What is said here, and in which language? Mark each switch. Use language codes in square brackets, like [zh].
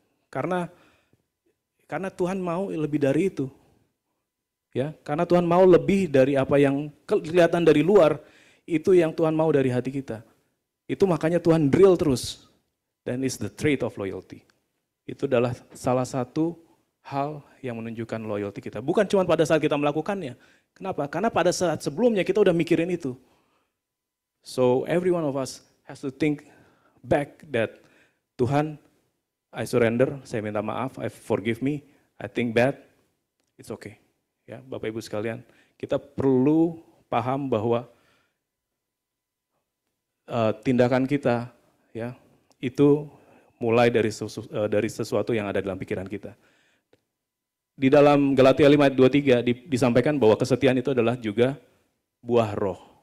[id] Karena Tuhan mau lebih dari itu. Ya, karena Tuhan mau lebih dari apa yang kelihatan dari luar, itu yang Tuhan mau dari hati kita. Itu makanya Tuhan drill terus. Dan [en] it's the trait of loyalty. [id] Itu adalah salah satu hal yang menunjukkan loyalty kita. Bukan cuma pada saat kita melakukannya. Kenapa? Karena pada saat sebelumnya kita udah mikirin itu. [en] So every one of us has to think back that Tuhan, I surrender, [id] saya minta maaf, [en] I forgive me, I think bad, it's okay. [id] Ya, Bapak Ibu sekalian, kita perlu paham bahwa tindakan kita, ya, itu mulai dari sesuatu yang ada dalam pikiran kita. Di dalam Galatia 5 ayat 23 disampaikan bahwa kesetiaan itu adalah juga buah roh.